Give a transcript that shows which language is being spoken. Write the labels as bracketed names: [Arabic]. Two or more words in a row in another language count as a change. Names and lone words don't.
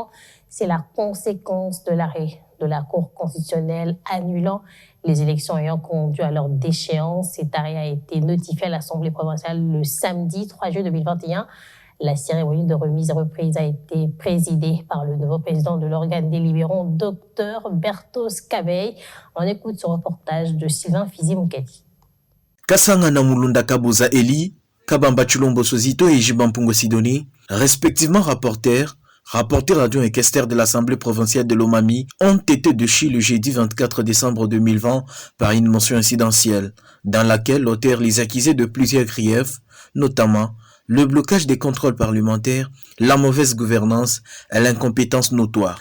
[French] C'est la conséquence de l'arrêt de la Cour constitutionnelle annulant les élections ayant conduit à leur déchéance. Cet arrêt a été notifié à l'Assemblée provinciale le samedi 3 juillet 2021. La cérémonie de remise et reprise a été présidée par le nouveau président de l'organe délibérant, Dr Bertos Kabey. On écoute ce reportage de Sylvain Fizi-Moukadi. Kasanga na Mulunda Kabuza Eli, Kabamba Chulombo Sozito et Jibampungo Sidoni, respectivement rapporteurs adjoints et questeurs de l'Assemblée provinciale de Lomami, ont été déchus le jeudi 24 décembre 2020 par une motion incidentielle, dans laquelle l'auteur les accusait de plusieurs griefs, notamment le blocage des contrôles parlementaires, la mauvaise gouvernance et l'incompétence notoire.